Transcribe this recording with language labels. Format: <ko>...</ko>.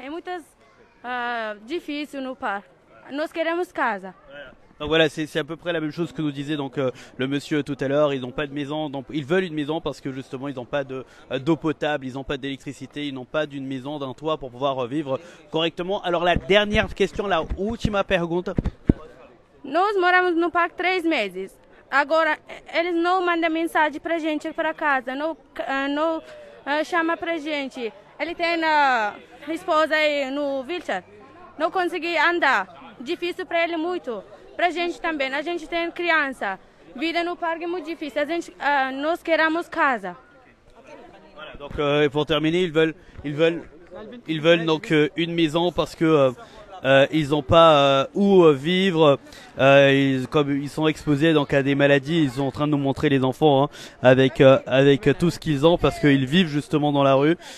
<pt>É muito difícil no parque. Nós queremos casa.</pt> <fr>Donc voilà, c'est à peu près la même chose que nous disait donc le monsieur tout à l'heure. Ils n'ont pas de maison, donc ils veulent une maison parce que justement ils n'ont pas d'eau potable, ils n'ont pas d'électricité, ils n'ont pas d'une maison, d'un toit pour pouvoir vivre correctement. Alors la dernière question,</fr> <pt>la última pergunta. Nós moramos no parque 3 meses. Agora eles não mandam mensagem pra gente para casa, não chama pra gente. Ele tem a esposa aí no wheelchair, não consegui andar, difícil para ele muito. Pra gente também, a gente tem criança, vida no parque é muito difícil, nós queremos casa.</pt> <fr>Voilà, donc pour terminer, ils veulent donc une maison parce que ils n'ont pas où vivre, comme ils sont exposés donc à des maladies, ils sont en train de nous montrer les enfants avec tout ce qu'ils ont parce qu'ils vivent justement dans la rue.</fr>